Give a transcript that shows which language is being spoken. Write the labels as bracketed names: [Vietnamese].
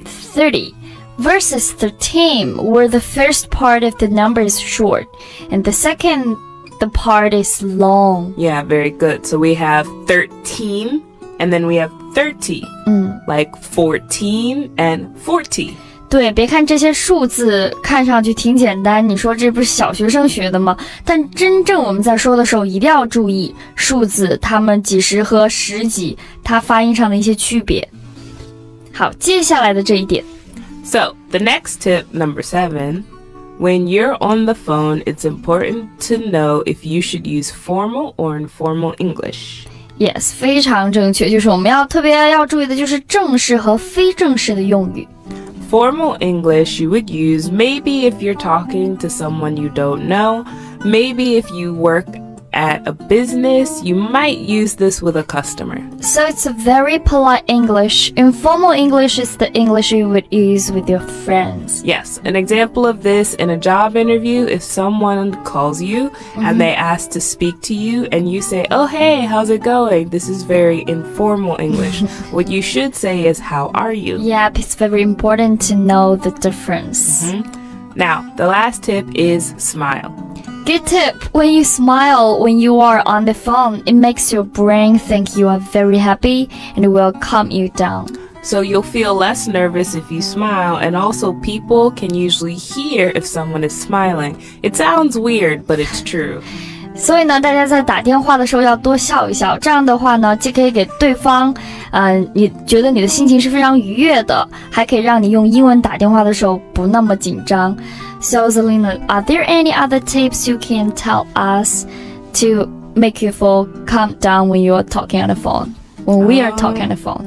[English] 30 versus 13, where the first part of the number is short and the part is long. Yeah, very good. So we have 13 and then we have 30, like 14 and 40. [Chinese] 对，别看这些数字看上去挺简单，你说这不是小学生学的吗？但真正我们在说的时候，一定要注意数字，它们几十和十几，它发音上的一些区别。好，接下来的这一点。 [English] So, the next tip, number 7, when you're on the phone, it's important to know if you should use formal or informal English. [Chinese] Yes, 非常正确，就是我们特别要注意的就是正式和非正式的用语。 [English] Formal English you would use maybe if you're talking to someone you don't know, maybe if you work at a business, you might use this with a customer. So it's a very polite English. Informal English is the English you would use with your friends. Yes, an example of this in a job interview, if someone calls you and they ask to speak to you and you say, oh, hey, how's it going? This is very informal English. What you should say is, how are you? Yep, it's very important to know the difference. Now, the last tip is smile. Good tip. When you smile when you are on the phone, it makes your brain think you are very happy and it will calm you down. So you'll feel less nervous if you smile, and also people can usually hear if someone is smiling. It sounds weird, but it's true. [Chinese] 所以呢，大家在打电话的时候要多笑一笑，这样的话呢，既可以给对方，你觉得你的心情是非常愉悦的，还可以让你用英文打电话的时候不那么紧张。 [English] So Zelina, are there any other tips you can tell us to make you feel calm down when you are talking on the phone? When we are talking on the phone?